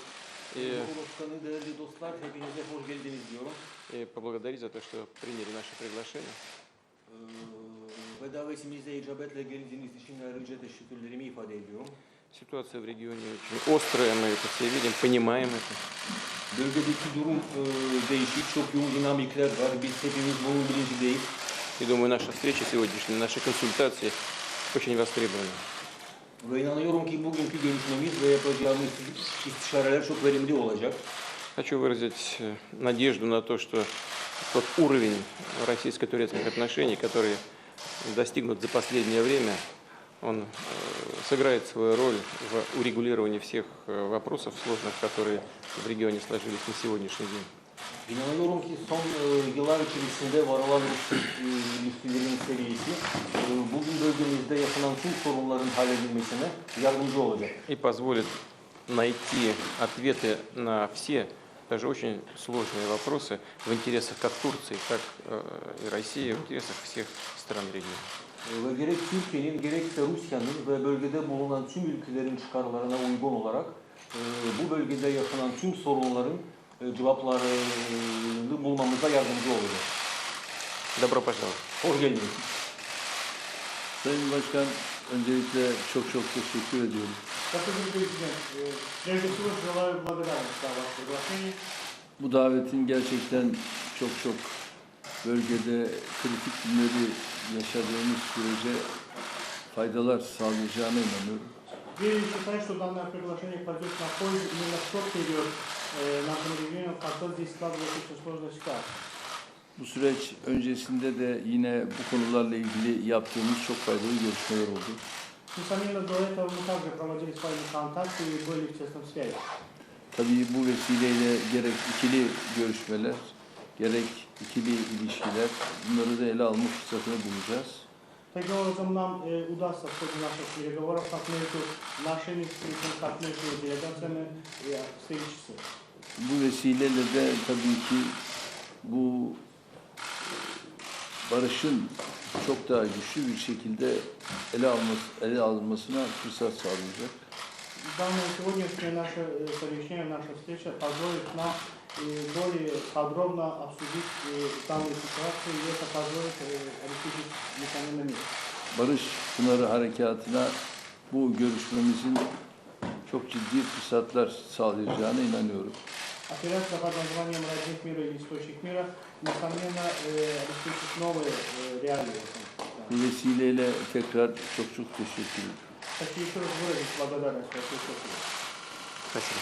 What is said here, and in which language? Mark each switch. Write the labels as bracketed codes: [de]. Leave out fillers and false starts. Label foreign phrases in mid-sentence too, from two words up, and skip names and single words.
[tr] Cumhurbaşkanı, değerli dostlar, hepinize hoş geldiniz diyorum. [ru] и поблагодарить за то, что приняли наше приглашение. [tr] Ve davetimize icabetle geldiğiniz için ayrıca teşekkürlerimi ifade ediyorum. [ru] Ситуация в регионе очень острая, мы это все видим, понимаем это. [tr] Bölgedeki durum değişik, çok yoğun dinamikler var. Biz hepimiz bunun bilincindeyiz. [ru] И думаю, наша встреча сегодняшняя, наши консультации очень востребованы. [tr] Ve inanıyorum ki bugünkü görüşmemiz ve yapacağımız istişareler çok verimli olacak. [ru] Хочу выразить надежду на то, что тот уровень российско-турецких отношений, который достигнут за последнее время, он сыграет свою роль в урегулировании всех вопросов сложных, которые в регионе сложились на сегодняшний день. [tr] İnanıyorum ki son yıllar içerisinde var olan ilişkilerin seviyesi bugün bölgemizde yaşanan tüm sorunların halledilmesine yardımcı olacak. [ru] И позволит найти ответы на все даже очень сложные вопросы в интересах как Турции, так и России, в интересах всех стран региона. [tr] Ve gerek Türkiye'nin gerekse Rusya'nın ve bölgede bulunan tüm ülkelerin çıkarlarına uygun olarak bu bölgede yaşanan tüm sorunların cevaplarını bulmamıza yardımcı olacak. [ru] Добро пожаловать. [tr] Hoş geldiniz. Sayın Başkan, öncelikle çok teşekkür ediyorum. [ru] Господин президент, прежде всего желаю благодарность за ваше приглашение. [tr] Bu davetin gerçekten çok bölgede kritik günleri yaşadığımız sürece faydalar sağlayacağına inanıyorum. [ru] Я считаю, что данное приглашение пойдет на пользу именно в тот период нашему региону, когда здесь складывается очень сложная ситуация. [tr] Bu süreç öncesinde de yine bu konularla ilgili yaptığımız çok faydalı görüşmeler oldu. [ru] Несомненно, до этого мы также проводили с вами контакты и были в тесном связи. [tr] Tabii bu vesileyle gerek ikili görüşmeler, gerek ikili ilişkiler, bunları da ele alma fırsatını bulacağız. [ru] Таким образом, нам удастся в ходе наших переговоров как между нашими встречами, как между делегациями встретиться. [tr] Bu vesileyle de tabii ki bu barışın çok daha güçlü bir şekilde ele alınmasına fırsat sağlayacak. [ru] Данное сегодняшнее наше совещание, наша встреча позволит нам более подробно обсудить данную ситуацию и это позволит обеспечить несомненно мир. [tr] Barış Pınarı Harekatı'na bu görüşmemizin çok ciddi fırsatlar sağlayacağına inanıyorum. [ru] Операция под названием «Родник мира» или «Источник мира» несомненно обеспечит новые реалии. [tr] Bu vesileyle tekrar çok teşekkür ederim. [ru] Хочу еще раз выразить благодарность за присутствие. Спасибо.